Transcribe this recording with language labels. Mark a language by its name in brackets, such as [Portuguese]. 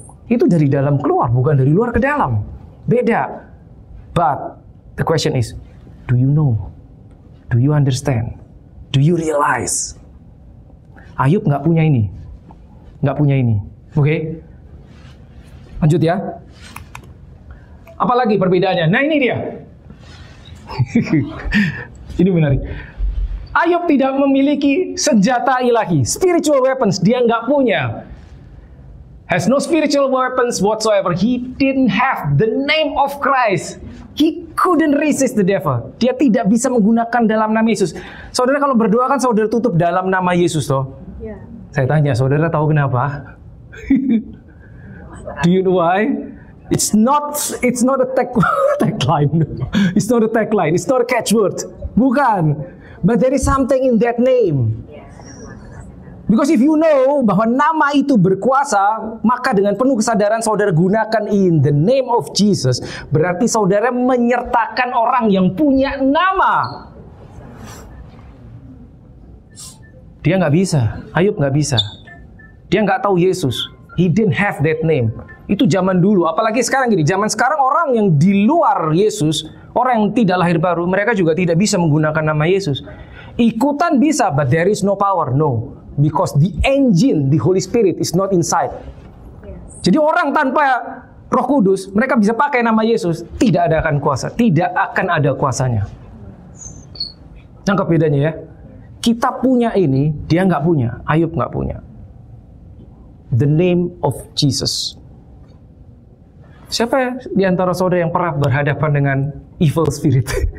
[Indonesian] Itu dari dalam keluar, bukan dari luar ke dalam. Beda. [English] But the question is, do you know? Do you understand? Do you realize? [Indonesian] Ayub nggak punya ini. Nggak punya ini. Oke? Lanjut ya. Apalagi perbedaannya? Nah ini dia. Ini menarik. Ayub tidak memiliki senjata ilahi. [English] Spiritual weapons [Indonesian] dia nggak punya. [English] Has no spiritual weapons whatsoever. He didn't have the name of Christ. He couldn't resist the devil. [Indonesian] Dia tidak bisa menggunakan dalam nama Yesus. Saudara kalau berdoa kan saudara tutup dalam nama Yesus toh. Yeah. Saya tanya, saudara tahu kenapa? [English] Do you know why? It's not a tagline. It's not a tagline. It's not a catchword. Bukan. But there is something in that name. Because if you know [Indonesian] bahwa nama itu berkuasa, maka dengan penuh kesadaran saudara gunakan [English] in the name of Jesus, [Indonesian] berarti saudara menyertakan orang yang punya nama. Dia nggak bisa, Ayub nggak bisa. Dia nggak tahu Yesus. [English] He didn't have that name. [Indonesian] Itu zaman dulu, apalagi sekarang gini. Zaman sekarang orang yang di luar Yesus, orang yang tidak lahir baru, mereka juga tidak bisa menggunakan nama Yesus. Ikutan bisa, [English] but there is no power, no. Because the engine, the Holy Spirit is not inside. [Indonesian] Jadi orang tanpa Roh Kudus, mereka bisa pakai nama Yesus, tidak ada akan kuasa, tidak akan ada kuasanya. Nangkap bedanya ya? Kita punya ini, dia nggak punya, Ayub nggak punya. [English] The name of Jesus. [Indonesian] Siapa di antara saudara yang pernah berhadapan dengan evil spirit?